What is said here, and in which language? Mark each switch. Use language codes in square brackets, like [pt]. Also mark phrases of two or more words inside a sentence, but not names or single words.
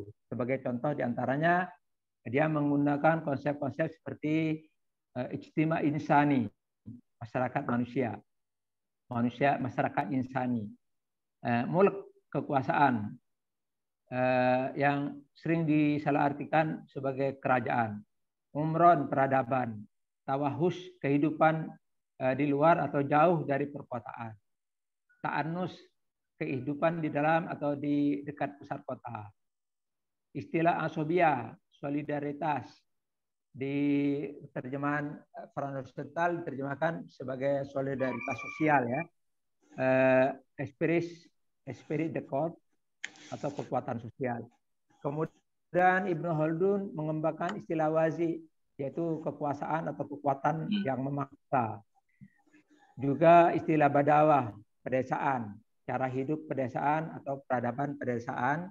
[id] Sebagai contoh diantaranya dia menggunakan konsep-konsep seperti [ar] اجتماع إنساني, [id] masyarakat manusia, masyarakat insani, mulk kekuasaan yang sering disalahartikan sebagai kerajaan, umron peradaban, tawahus kehidupan di luar atau jauh dari perkotaan, ta'annus kehidupan di dalam atau di dekat pusat kota. Istilah asobia, solidaritas, di terjemahan Fransental diterjemahkan sebagai solidaritas sosial ya. [fr] Esprit de corps [id] atau kekuatan sosial. Kemudian Ibnu Khaldun mengembangkan istilah wazi, yaitu kekuasaan atau kekuatan yang memaksa. Juga istilah badawah, pedesaan, cara hidup pedesaan atau peradaban pedesaan.